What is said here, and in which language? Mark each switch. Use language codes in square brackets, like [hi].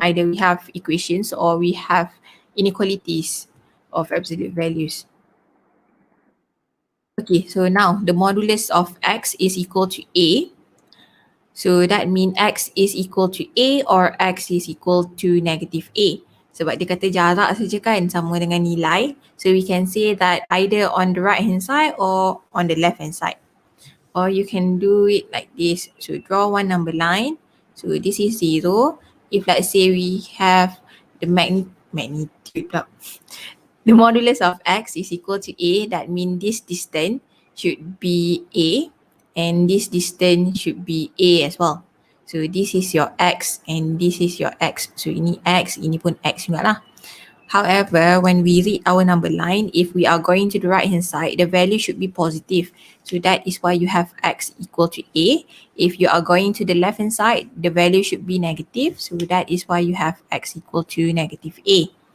[en] Either we have equations or we have inequalities of absolute values. Okay, so now the modulus of x is equal to A. So that means x is equal to A or x is equal to negative A. [ms] Sebab dia kata jarak saja kan sama dengan nilai. [en] So we can say that either on the right hand side or on the left hand side. Or you can do it like this. So draw one number line. So this is 0. If let's say we have the magnitude, the modulus of x is equal to A, that means this distance should be A and this distance should be A as well. So this is your x and this is your x. [ms] So ini x, ini pun x juga lah. [en] However, when we read our number line, if we are going to the right hand side, the value should be positive. So that is why you have x equal to A. If you are going to the left hand side, the value should be negative. So that is why you have x equal to negative A.